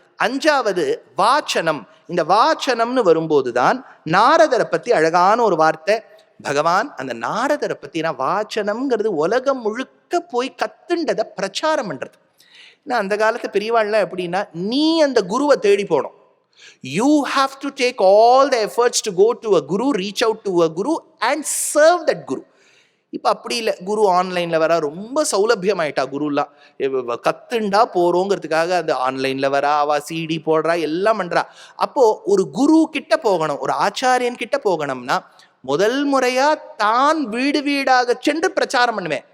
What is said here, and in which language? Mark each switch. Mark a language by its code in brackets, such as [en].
[ta] 5வது வாச்சனம். இந்த வாச்சனம்னு வரும்போதுதான் நாரதரை பத்தி அழகான ஒரு வார்த்தை. பகவான் அந்த நாரதரை பத்தி, வாச்சனம்ங்கிறது உலகம் முழுக்க போய் கத்துண்டதை பிரச்சாரம் பண்றது. அந்த காலத்து பெரியவாள்லாம் எப்படின்னா, நீ அந்த குருவை தேடி போனோம். [en] You have to take all the efforts to go to a guru, reach out to a guru and serve that guru. [ta] இப்போ அப்படி இல்லை, குரு ஆன்லைன்ல வரா, ரொம்ப சௌலபியம் ஆயிட்டா குருலாம். கத்துண்டா போறோங்கிறதுக்காக அந்த ஆன்லைன்ல வரா, அவ சிடி போடுறா, எல்லாம் பண்றா. அப்போ ஒரு குரு கிட்ட போகணும், ஒரு ஆச்சாரியன் கிட்ட போகணும்னா முதல் முறையா தான் வீடு வீடாக சென்று பிரச்சாரம் பண்ணுவேன்.